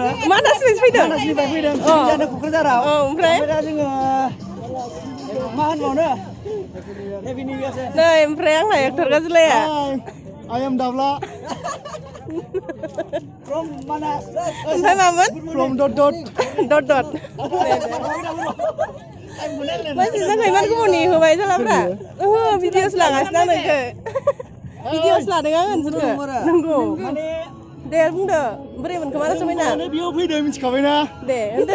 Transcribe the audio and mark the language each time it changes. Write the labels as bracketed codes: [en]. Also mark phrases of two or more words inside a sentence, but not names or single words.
[brx] मानासनिफ्राय फैदों पिकनिक जानो क'क्राझाराव ओमफ्राय दा जोङो मा होनबावनो [en] happy new year [brx] नै ओमफ्राय आंना एक्टर गाज्लाया [en] I am Davla from Manas [brx] ओमफ्राय मामोन [en] from dot [brx] मानसि जोंखौ इमान गोबाव नेहोबाय जालाब्रा ओहो भिडिअस लागासिनो आं नोंखौ भिडिअस लादों आं नोंसोरखौ नंगौ दे बुंदो बोरै मोनखो मानास समायना बेयाव फैदों मिथिखाबायना दे होनदो